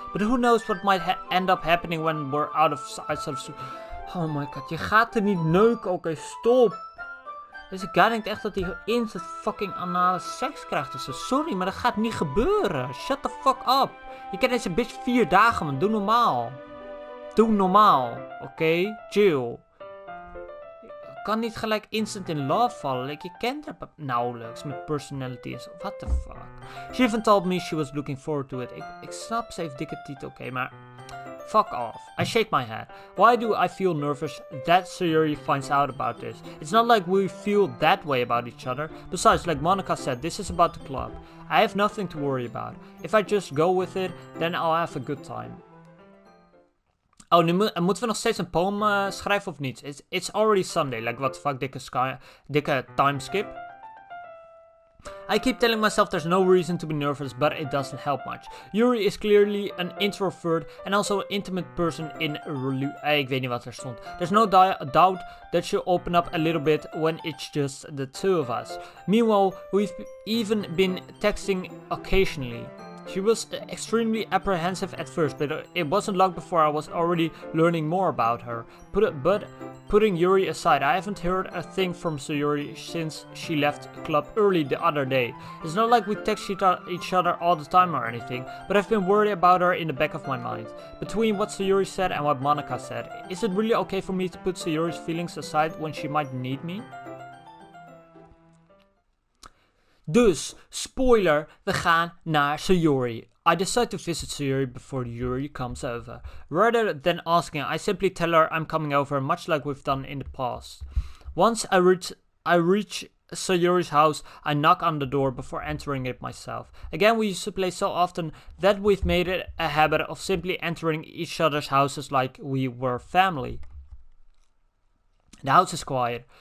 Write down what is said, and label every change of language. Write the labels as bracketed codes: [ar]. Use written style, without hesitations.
[en] But who knows what might end up happening when we're out of sight. Oh my god, [nl] je gaat er niet neuken. Oké, stop. Deze guy denkt echt dat hij instant fucking anale seks krijgt. Dus sorry, maar dat gaat niet gebeuren. [en] Shut the fuck up. [nl] Je kent deze bitch 4 dagen, man. Doe normaal. Doe normaal. Oké? Chill. Je kan niet gelijk instant in love vallen. Like, je kent haar nauwelijks met personality en zo. [en] What the fuck? She even told me she was looking forward to it. [nl] Ik snap, ze heeft dikke titel, oké, maar... [en] Fuck off. I shake my head. Why do I feel nervous that Sayuri finds out about this? It's not like we feel that way about each other. Besides, like Monica said, this is about the club. I have nothing to worry about. If I just go with it, then I'll have a good time. [nl] Oh, nu moeten we nog steeds een poem schrijven of niet? [en] It's already Sunday. Like, what the fuck, dikke time skip. I keep telling myself there's no reason to be nervous, but it doesn't help much. Yuri is clearly an introvert and also an intimate person in [nl] ik weet niet wat er stond. [en] There's no doubt that she'll open up a little bit when it's just the two of us. Meanwhile, we've even been texting occasionally. She was extremely apprehensive at first, but it wasn't long before I was already learning more about her. But putting Yuri aside, I haven't heard a thing from Sayuri since she left the club early the other day. It's not like we text each other all the time or anything, but I've been worried about her in the back of my mind. Between what Sayuri said and what Monica said, is it really okay for me to put Sayuri's feelings aside when she might need me? [nl] Dus, spoiler, we gaan naar Sayuri. [en] I decide to visit Sayuri before Yuri comes over. Rather than asking, I simply tell her I'm coming over, much like we've done in the past. Once I reach Sayuri's house, I knock on the door before entering it myself. Again, we used to play so often that we've made it a habit of simply entering each other's houses like we were family. The house is quiet.